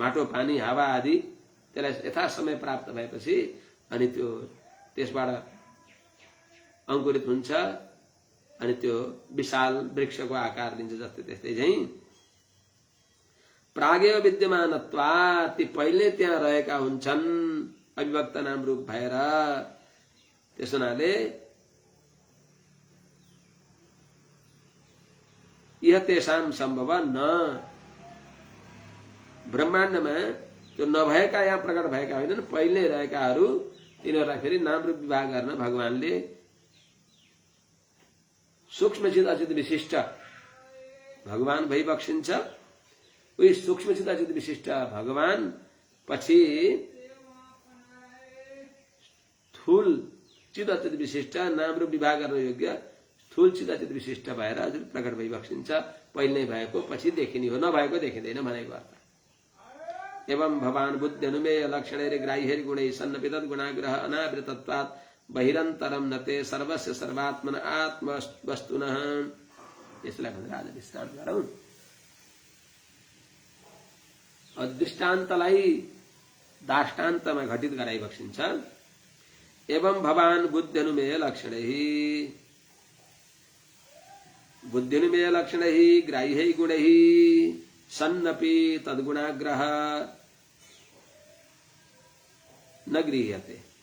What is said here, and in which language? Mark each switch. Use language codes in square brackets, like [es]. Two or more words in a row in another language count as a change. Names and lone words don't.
[ne] माटो पानी हावा आदि त्यसलाई यथा समय प्राप्त भएपछि अनि त्यो त्यसबाट अंकुरित हुन्छ अनि त्यो विशाल वृक्षको आकार दिन्छ। जस्तै त्यस्तै चाहिँ [sa] प्रागेव विद्यमानत्वात् [ne] ती पहिले त्यहाँ रहेका हुन्छन् अविभक्त नाम रूप भएर। त्यस हुनाले [sa] यह तेषां सम्भव न, [ne] ब्रह्माण्डमा त्यो नभएका यहाँ प्रकट भएका होइनन्, पहिले रहेकाहरू तिनीहरूलाई फेरि नाम रूप विवाह गर्न भगवानले सूक्ष्मचित अचित विशिष्ट भगवान भइबक्सिन्छ। उही सूक्ष्मचित अचित विशिष्ट भगवान पछि स्थूल चित अचित विशिष्ट नाम रूप विवाह गर्न योग्य स्थूल चित अचित विशिष्ट भएर हजुर प्रकट भइबक्सिन्छ। पहिले नै भएको पछि देखिने हो, नभएको देखिँदैन भनेको अर्थ। [sa] एवं भवान बुद्धि अनुमेय लक्षणैर ग्राह्यैर गुणैः सन्नपि तद्गुणाग्रह अनावृतत्वात् बहिरन्तरं नते सर्वस्य सर्वात्मन आत्मवस्तुनः। [ne] यसलाई भनेर आज दृष्टान्त गरौँ। दृष्टान्तलाई दाष्टान्तमा घटित गराइबक्सिन्छ। [sa] एवं भवान बुद्धि अनुमेय लक्षणैः ग्राह्यैः गुणैः सन्नपि तद्गुणाग्रह न गृह्यते।